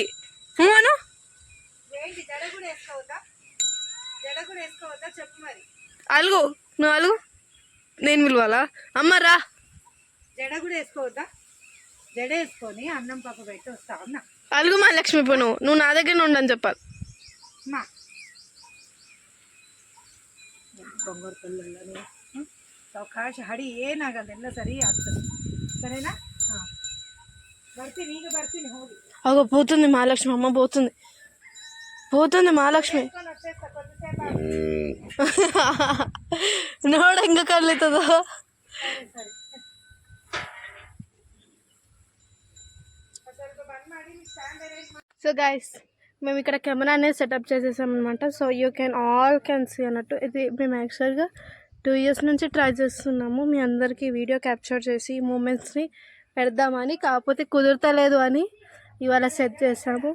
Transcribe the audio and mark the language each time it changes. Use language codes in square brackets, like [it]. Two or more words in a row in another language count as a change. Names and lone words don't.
[te] అను అలుగు, నువ్వు అలుగు, నేను పిలవాలా? అమ్మ రా. జడ కూడా వేసుకోవద్దా? జడ వేసుకొని అన్నం పప్పు పెట్టి వస్తా ఉన్నా. అలుగు మహాలక్ష్మి, ఇప్పుడు నువ్వు నా దగ్గర ఉండని చెప్పాలి. [kn] ಬಂಗಾರ ಕಲ್ಲಲ್ಲಿ ಅವಕಾಶ ಹಡಿ ಏನಾಗಲ್ಲ, ಎಲ್ಲ ಸರಿ ಆಗ್ತದೆ. సరేనా? ಬರ್ತೀನಿ ಹೋಗಿ. [te] అగో పోతుంది మహాలక్ష్మి, అమ్మ పోతుంది మహాలక్ష్మి. [kn] ನೋಡ ಹೆಂಗ ಕಲಿತದ. [en] so guys [te] మేము ఇక్కడ కెమెరా అనేది సెటప్ చేసేసాం అనమాట. [en] సో యూ క్యాన్ సీ అన్నట్టు. [te] ఇది మేము యాక్చువల్గా 2 years నుంచి ట్రై చేస్తున్నాము మీ అందరికీ [en] video capture [te] చేసి మూమెంట్స్ని పెడదామని, కాకపోతే కుదురుతలేదు అని ఇవాళ సెట్ చేసాము.